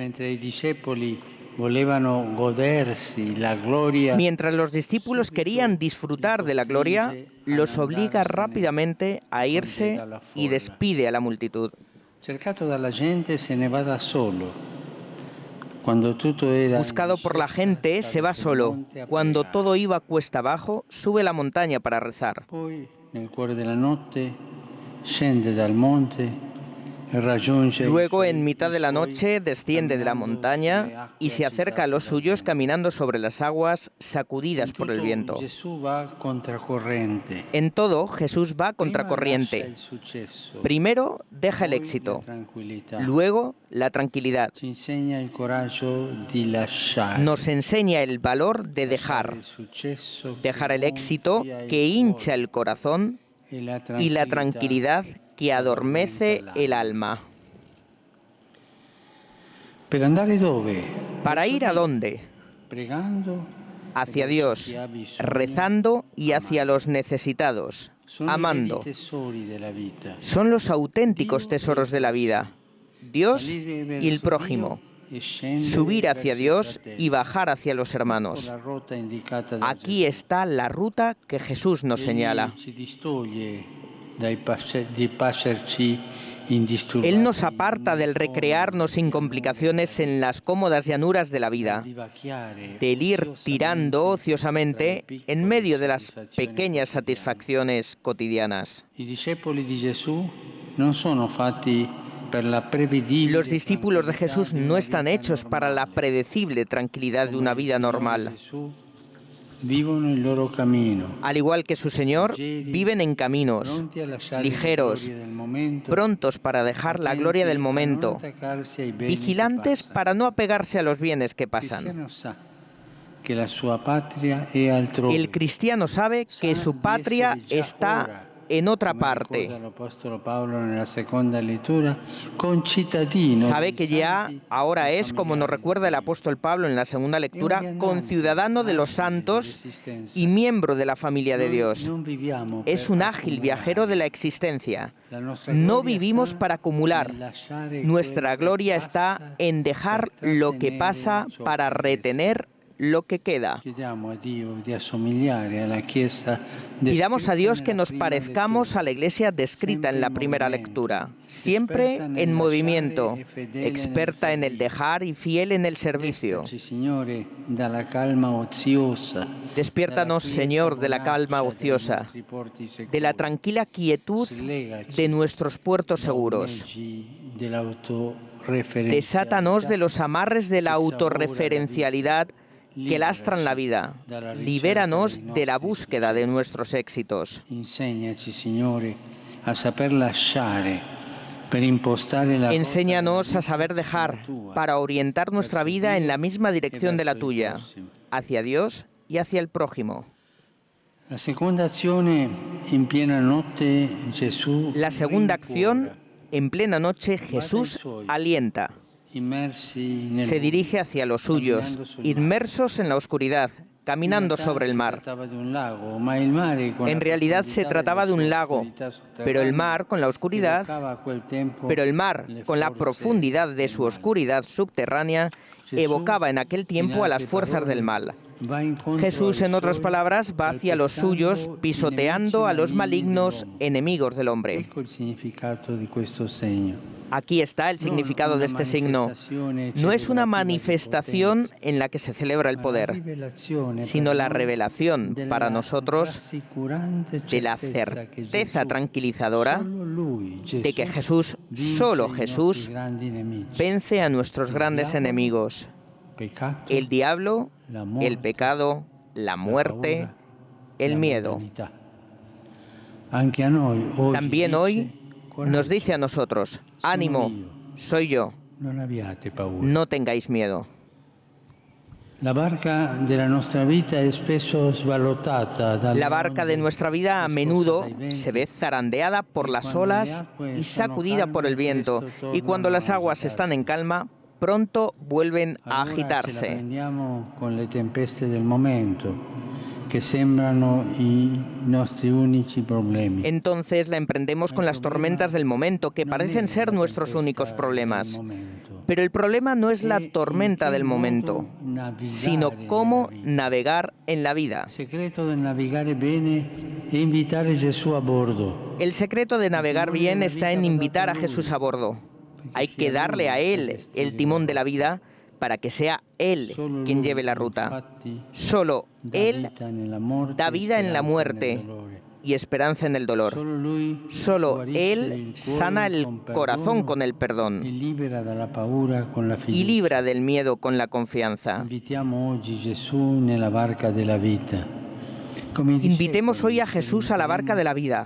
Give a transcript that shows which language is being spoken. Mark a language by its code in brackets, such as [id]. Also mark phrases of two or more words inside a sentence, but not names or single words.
[es] Mientras los discípulos querían disfrutar de la gloria, los obliga rápidamente a irse y despide a la multitud. Buscado por la gente, se va solo. Cuando todo iba cuesta abajo, sube la montaña para rezar. [it] scende dal monte e raggiunge [es] Luego, en mitad de la noche, desciende de la montaña y se acerca a los suyos caminando sobre las aguas sacudidas por el viento. [it] Gesù va contracorrente. [es] En todo, Jesús va [it] Prima lascia [es] contracorriente. [it] il successo, [es] Primero deja el [it] poi [es] éxito, [it] la tranquillità. [es] luego la tranquilidad. [it] Ci insegna il coraggio di lasciare. [es] Nos enseña el valor de dejar, [it] Il successo [es] dejar [it] che [es] el éxito [it] gonfia il [es] que hincha [it] cuore [es] el corazón [it] e la [es] y la tranquilidad que adormece el alma. [it] Per andare dove? [es] ¿Para ir a dónde? [it] Pregando, [es] Hacia Dios, rezando y hacia los necesitados, [it] sono i [es] amando. [it] veri tesori della vita. [es] Son los auténticos tesoros de la vida, Dios y el prójimo. [it] E scendere [es] Subir hacia [it] verso i [es] Dios [it] fratelli. [es] y bajar hacia los hermanos. [it] La ruota indicata da [es] Aquí está la ruta que Jesús nos [it] Gesù. [es] señala. [it] Egli ci distoglie di passerci indisturbati. [es] Él nos aparta del recrearnos sin complicaciones en las cómodas llanuras de la vida, del ir tirando ociosamente en medio de las pequeñas satisfacciones cotidianas. [it] I discepoli di Gesù non sono fatti per la prevedibile [es] Los discípulos de Jesús [it] tranquillità di [es] no [it] una [es] están [it] vita [es] hechos para la [it] normale. [es] predecible tranquilidad de una vida normal. [it] Gesù vivono il loro cammino, [es] Al igual que su Señor, viven en caminos, [it] pronti a lasciare [es] ligeros, [it] la gloria del momento, [es] prontos para dejar la gloria del momento, [it] attenti a non attaccarsi ai beni che [es] vigilantes [it] passano. [es] para no apegarse a los bienes que [it] Il [es] pasan. [it] cristiano sa che la sua patria è altrove. [es] El cristiano sabe que su patria está en otra [it] Come [es] parte. [it] ricorda l'Apostolo Paolo nella seconda lettura, concittadino [es] Sabe [it] dei [es] que ya [it] santi [es] ahora [it] e [es] es, como nos [it] familiari [es] recuerda el [it] di [es] apóstol Pablo en la segunda [it] Dio. [es] lectura, [it] È un [es] conciudadano de los santos y miembro de la familia de Dios. [it] Non viviamo [es] Es [it] per [es] un ágil viajero de la existencia. No vivimos para acumular. Nuestra gloria está en dejar lo que pasa para retener lo que queda. [it] Chiediamo a Dio di assomigliare alla Chiesa [es] Pidamos a Dios que [it] descritta [es] nos [it] nella prima [es] parezcamos [it] lettura. [es] a la iglesia descrita en la primera lectura, siempre [it] Experta nel [es] en movimiento, [it] lasciare e fedele [es] experta en [it] nel [es] el dejar y fiel en el servicio. [it] Destaci, Signore, dalla calma oziosa, [es] Despiértanos, [it] dalla quieta [es] Señor, de la calma [it] bonaccia dei [es] ociosa, [it] nostri porti sicuri. [es] de la tranquila quietud [it] Slegaci [es] de nuestros puertos [it] da [es] seguros. [it] ormeggi dell'autoreferenzialità [es] Desátanos de los amarres de la [it] che zaura [es] autorreferencialidad [it] vita. [es] que lastran la vida. [it] Dalla ricerca [es] Libéranos [it] dei [es] de la [it] nostri [es] búsqueda de [it] successi. [es] nuestros éxitos. [it] Insegnaci, Signore, a saper lasciare per impostare la [es] Enséñanos a saber dejar para orientar nuestra vida en la misma dirección de la tuya, hacia Dios y hacia el prójimo. [it] La seconda azione, in piena notte Gesù [es] La segunda acción, [it] rincuora, [es] en plena noche, Jesús alienta. [it] immersi nel [es] Se dirige hacia los suyos, [it] camminando sul mare. [es] inmersos en la oscuridad, caminando [it] In realtà [es] sobre el [it] si [es] mar. [it] trattava di un lago, ma il mare con [es] En [it] la [es] realidad se [it] profondità [es] trataba de [it] della [es] un [it] sua [es] lago, [it] oscurità sotterranea, [es] pero el mar, con la oscuridad, [it] evocava a quel tempo [es] pero el mar, [it] le [es] con la [it] forze [es] profundidad de [it] del [es] su [it] male. [es] oscuridad subterránea, Jesús, evocaba en aquel tiempo a las fuerzas del mal. [it] va incontro [es] Jesús, [it] ai [es] en otras [it] suoi, [es] palabras, va hacia los suyos, [it] calpestando i [es] pisoteando a [it] nemici [es] los malignos [it] dell'uomo. [es] enemigos del hombre. [it] Ecco il significato di questo segno. [es] Aquí está el significado de este signo. No es una manifestación en la que se celebra el poder, sino la revelación para nosotros de la certeza tranquilizadora de que Jesús, solo Jesús, vence a nuestros grandes enemigos, el diablo, el pecado, la muerte, el miedo. También hoy nos dice a nosotros, ánimo, soy yo, no tengáis miedo. [it] La barca della nostra vita è spesso svalutata dalle [es] La barca de [it] onde, [es] nuestra vida a menudo [it] scossa dai venti. [es] se ve zarandeada por las olas y sacudida por el viento, y cuando las aguas están en calma, pronto vuelven a [it] Allora ce la [es] agitarse. [it] prendiamo con le tempeste del momento, che sembrano i nostri unici problemi. [es] Entonces la emprendemos con las tormentas del momento, que [it] Non [es] parecen [it] è [es] ser [it] la [es] nuestros [it] tempesta [es] únicos [it] del [es] problemas. [it] momento. [es] Pero el problema no es la [it] È [es] tormenta [it] in che [es] del momento, [it] modo navigare [es] sino [it] nella [es] cómo [it] vita. [es] navegar en la vida. [it] Il segreto del navigare bene è invitare Gesù a bordo. [es] El secreto de navegar bien está en invitar a Jesús a bordo. Hay que darle a Él el timón de la vida para que sea Él quien lleve la ruta. [it] Infatti, [es] Solo [it] dà [es] Él [it] vita nella morte, [es] da vida en la [it] speranza [es] muerte, [it] nel dolore. [es] y esperanza en el dolor. Solo Él sana el corazón con el perdón y libra del miedo con la confianza. Invitemos hoy a Jesús a la barca de la vida.